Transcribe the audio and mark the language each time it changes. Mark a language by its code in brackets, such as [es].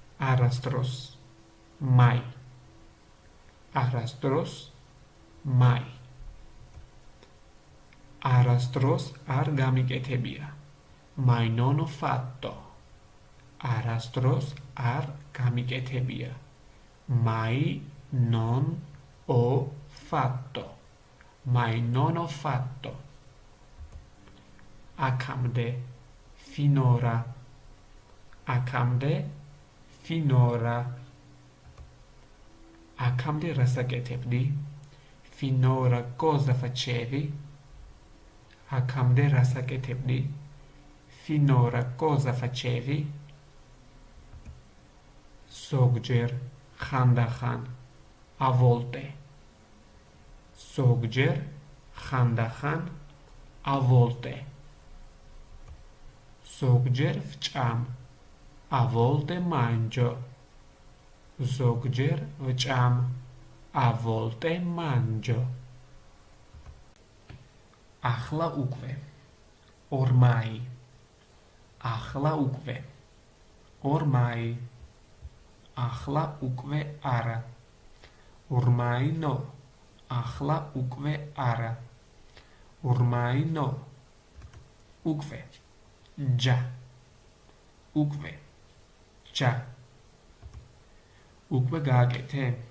[ka] არასდროს, [it] mai. [ka] არასდროს, mai. არასდროს არ გამიკეთებია. [it] Mai non ho fatto. [ka] არასდროს არ გამიკეთებია. [it] Mai non ho fatto. Mai non ho fatto. [ka] Აქამდე, [it] finora. [ka] აქამდე, finora. აქამდე რას აკეთებდი? [it] Finora cosa facevi? [ka] აქამდე რას აკეთებდი? [it] Finora cosa facevi? [ka] ზოგჯერ, ხანდახან, [it] a volte. [ka] ზოგჯერ, ხანდახან, [it] a volte. [ka] ზოგჯერ ვჭამ, [it] a volte mangio. [ka] ზოგჯერ ვჭამ, [it] a volte mangio. [ka] ახლა უკვე, [it] ormai. [ka] ახლა უკვე, ormai. ახლა უკვე არა. [it] Ormai no. [ka] ახლა უკვე არა. [it] Ormai no. [ka] უკვე. [it] Già. [ka] უკვე. Già. უკვე გააკეთე.